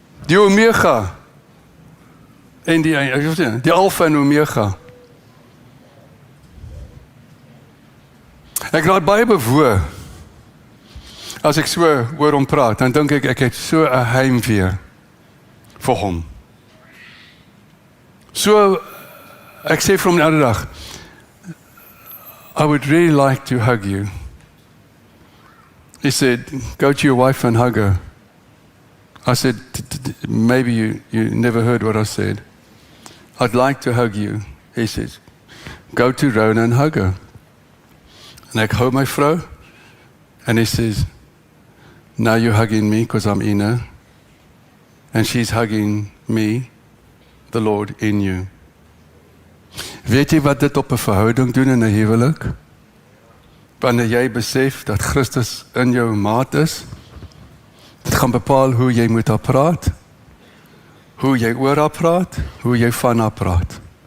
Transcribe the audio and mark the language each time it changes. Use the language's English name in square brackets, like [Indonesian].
[Afrikaans] Die Omega en die Alpha en Omega. Ek raak baie bewoe. As ek so hoor hom praat, dan dink ek het so 'n heimwee vir hom. So, ek sê vir hom die ander dag, [English] I would really like to hug you. He said, go to your wife and hug her. I said, maybe you never heard what I said. I'd like to hug you. He says, go to Rona and hug her. [Afrikaans] En ek hou my vrou, [English] and he says, now you're hugging me because I'm in her, and she's hugging me, the Lord in you. [Afrikaans] Weet jy wat dit op 'n verhouding doen in 'n huwelik? Wanneer jy besef dat Christus in jou maat is, dit gaan bepaal hoe jy met haar praat, hoe jy oor haar praat, hoe jy van haar praat.